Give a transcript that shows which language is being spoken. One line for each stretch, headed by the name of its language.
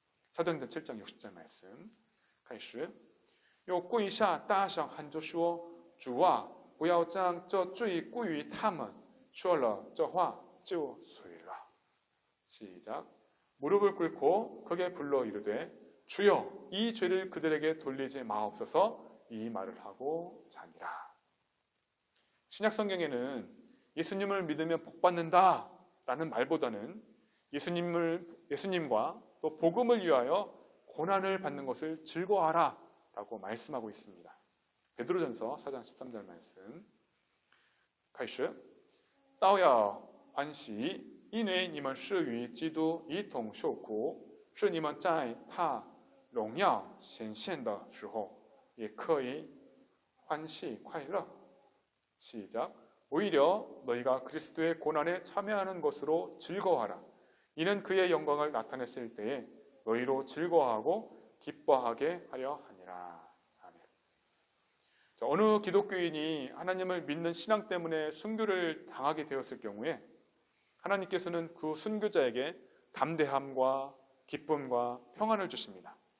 Korean: 사도행전 7장 60절 말씀
Chinese: 开始又跪下大声喊着说主啊不要将这罪归于他们说了这话就睡了
Korean: 시작 무릎을 꿇고 크게 불러 이르되 주여 이 죄를 그들에게 돌리지 마옵소서 이 말을 하고 자니라. 신약 성경에는 예수님을 믿으면 복 받는다 라는 말보다는 예수님과 또 복음을 위하여 고난을 받는 것을 즐거워하라 라고 말씀하고 있습니다. 베드로전서 4장 13절 말씀
Chinese: 开始倒要欢喜因为你们是与基督一同受苦是你们在他荣耀显现的时候也可以欢喜快乐
Korean: 시작 오히려 너희가 그리스도의 고난에 참여하는 것으로 즐거워하라. 이는 그의 영광을 나타냈을 때에 너희로 즐거워하고 기뻐하게 하려 하니라. 아멘. 자, 어느 기독교인이 하나님을 믿는 신앙 때문에 순교를 당하게 되었을 경우에 하나님께서는 그 순교자에게 담대함과 기쁨과 평안을 주십니다.